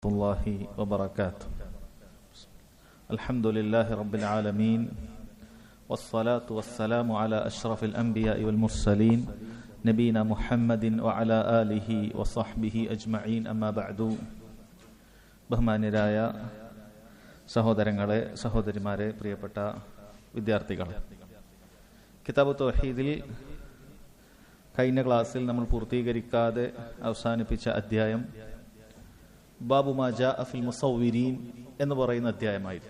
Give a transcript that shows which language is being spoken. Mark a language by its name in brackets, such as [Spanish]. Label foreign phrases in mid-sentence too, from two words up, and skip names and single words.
[Arabic] الله وبركاته. الحمد لله رب العالمين والصلاة والسلام على أشرف الأنبياء والمرسلين نبينا محمد وعلى آله وصحبه أجمعين أما بعد. [Malayalam] ബഹുമാന്യരായ സഹോദരങ്ങളെ, സഹോദരിമാരെ, പ്രിയപ്പെട്ട വിദ്യാർത്ഥികളെ, കിതാബ് തൗഹീദിൽ കഴിഞ്ഞ ക്ലാസ്സിൽ നമ്മൾ പൂർത്തീകരിക്കാതെ അവസാനിപ്പിച്ച അധ്യായം ബാബു മാ ജാഅ ഫിൽ മുസവ്വിരീൻ എന്ന് പറയുന്ന അധ്യായമായിരുന്നു.